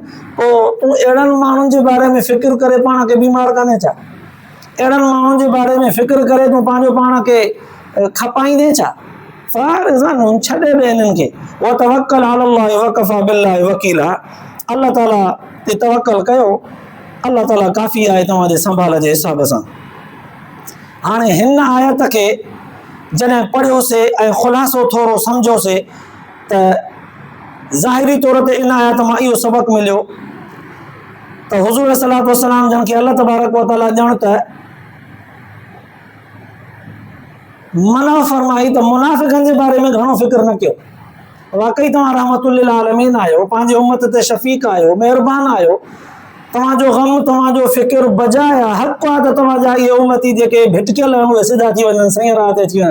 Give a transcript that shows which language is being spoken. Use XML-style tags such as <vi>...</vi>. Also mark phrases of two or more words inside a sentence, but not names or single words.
<sd>पोइ तूं अहिड़नि माण्हुनि जे बारे में फ़िक्र करे पाण खे बीमार कान्हे छा? अहिड़नि माण्हुनि जे बारे में फ़िक्र करे तूं पंहिंजो पाण खे खपाईंदे छा?</sd> <ar>فأعرض عنهم,</ar> <sd>छॾे ॾे इन्हनि खे,</sd> <ar>وتوكل على الله وكفى بالله وكيلا,</ar> <sd>अल्लाह ताला ते तवक्कल कयो, अल्लाह ताला काफ़ी आहे तव्हांजे संभाल जे हिसाब सां। हाणे हिन आयत खे जॾहिं पढ़ियोसीं ऐं ख़ुलासो थोरो सम्झोसीं त ज़ाहिरी तौर ते इन आयत मां इहो सबक़ मिलियो त हुज़ूर</sd> <ar>صلى الله عليه وسلم</ar> <sd>जन खे</sd> <ar>الله تبارك وتعالى</ar> <sd>ॼण त मना फरमाई त मुनाफ़िकनि जे बारे में घणो फ़िक्र न कयो। वाकई तव्हां</sd> <ar>رحمة للعالمين</ar> <sd>आहियो, पंहिंजे उम्मत ते शफ़ीक़ आहियो, महिरबान आहियो। तव्हांजो ग़म, तव्हांजो फ़िक्र बजाय आहे। हक़ आहे त तव्हांजा इहे उम्मती जेके भिटकियल आहिनि उहे सिधा थी वञनि, सही राह ते अची वञनि।</sd>